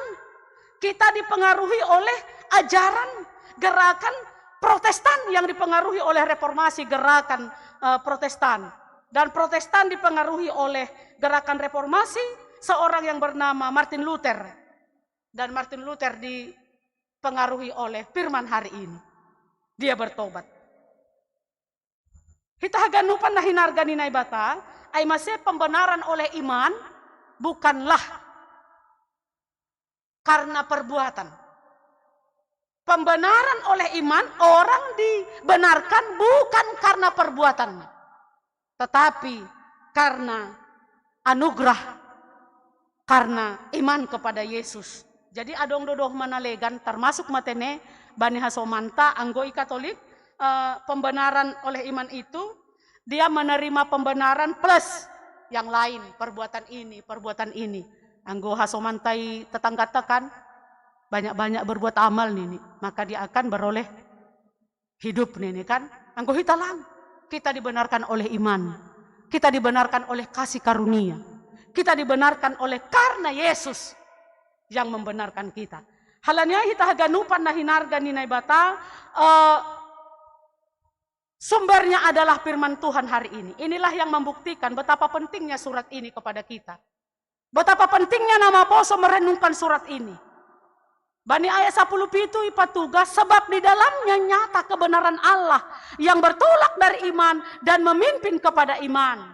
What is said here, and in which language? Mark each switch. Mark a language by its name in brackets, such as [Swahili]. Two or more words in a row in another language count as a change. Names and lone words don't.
[Indonesian] Kita dipengaruhi oleh ajaran, gerakan Protestan yang dipengaruhi oleh reformasi, gerakan Protestan. Dan Protestan dipengaruhi oleh gerakan reformasi seorang yang bernama Martin Luther. Dan Martin Luther dipengaruhi oleh firman hari ini. Dia bertobat. [Batak Simalungun] Kita haganupan na hinargani na ibata, ay [Indonesian] masih pembenaran oleh iman, bukanlah karena perbuatan. Pembenaran oleh iman, orang dibenarkan bukan karena perbuatan, tetapi karena anugerah, karena iman kepada Yesus. [Batak Simalungun] Jadi adong dodoh manalegan termasuk matene bani hasomanta anggoi [Indonesian] Katolik, pembenaran oleh iman itu dia menerima pembenaran plus yang lain, perbuatan ini. [Batak Simalungun] Anggo hasomantai [Indonesian] tetangga tekan banyak-banyak berbuat amal nih, maka dia akan beroleh hidup nih kan. [Batak Simalungun] Anggo hitalang, [Indonesian] kita dibenarkan oleh iman, kita dibenarkan oleh kasih karunia, kita dibenarkan oleh karena Yesus yang membenarkan kita. [Batak Simalungun] Halanya kita haganupan na hinarga ninay bata, [Indonesian] sumbernya adalah firman Tuhan hari ini. Inilah yang membuktikan betapa pentingnya surat ini kepada kita. Betapa pentingnya nama Poso merenungkan surat ini. [Batak Simalungun] Bani ayat [Indonesian] 10 itu ipatugas sebab di dalamnya nyata kebenaran Allah yang bertolak dari iman dan memimpin kepada iman.